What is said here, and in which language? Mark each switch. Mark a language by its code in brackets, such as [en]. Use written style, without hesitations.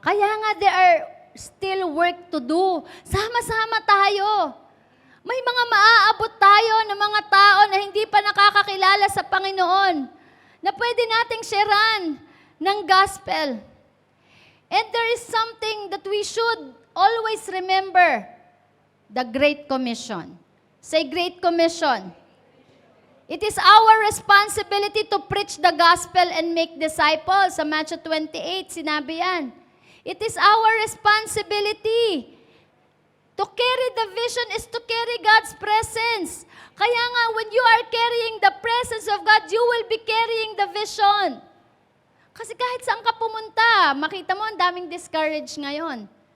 [en] Kaya nga, there are still work to do. [tl] Sama-sama tayo. May mga maaabot tayo ng mga tao na hindi pa nakakakilala sa Panginoon, na pwede nating sharean ng gospel. [en] And there is something that we should always remember, the Great Commission. Say, Great Commission. It is our responsibility to preach the gospel and make disciples. [tl] Sa Matthew 28, sinabi yan. [en] It is our responsibility. To carry the vision is to carry God's presence. Kaya nga, when you are carrying the presence of God, you will be carrying the vision. [tl] Kasi kahit saan ka pumunta, makita mo, ang daming discouraged ngayon.